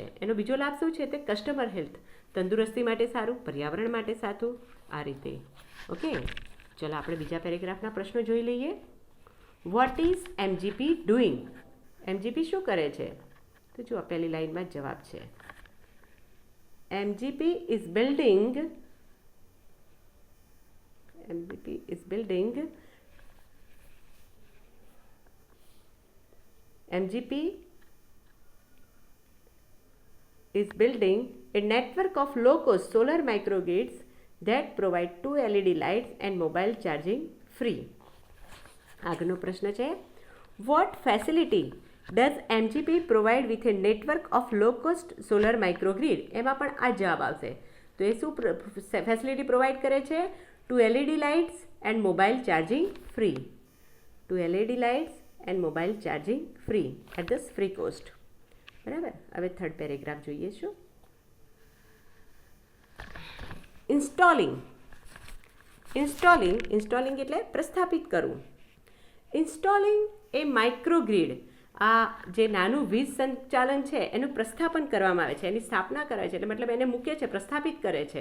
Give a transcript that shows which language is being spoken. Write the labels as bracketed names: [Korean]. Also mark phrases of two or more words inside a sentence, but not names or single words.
[Gujarati] એનો બીજો લાભ શું છે, તે [English] customer health, [Gujarati] તંદુરસ્તી માટે સારું, પર્યાવરણ માટે સારું, આ રીતે. ઓકે, ચલો આપણે બીજા પેરેગ્રાફના પ્રશ્નો જોઈ લઈએ. [English] what is MGP doing? MGP [Gujarati] શું કરે છે? તો જુઓ, પહેલી લાઈનમાં જ જવાબ છે. [English] MGP is building a network of low-cost solar microgrids that provide 2 LED lights and mobile charging free. [Gujarati] આગળનો પ્રશ્ન છે, [English] what facility does MGP provide with a network of low-cost solar microgrid? [Gujarati] એમાં પણ આ જવાબ આવશે. તો એ શું [English] facility provide [Gujarati] કરે છે? [English] 2 LED lights and mobile charging free. 2 LED lights and mobile charging free at the free cost. [Gujarati] બરાબર. હવે [English] third paragraph [Gujarati] જોઈએ શું. ઇન્સ્ટોલિંગ એટલે પ્રસ્થાપિત કરવું. [English] installing a microgrid, [Gujarati] આ જે નાનું વીજ સંચાલન છે એનું પ્રસ્થાપન કરવામાં આવે છે, એની સ્થાપના કરે છે, એટલે મતલબ એને મૂકે છે, પ્રસ્થાપિત કરે છે.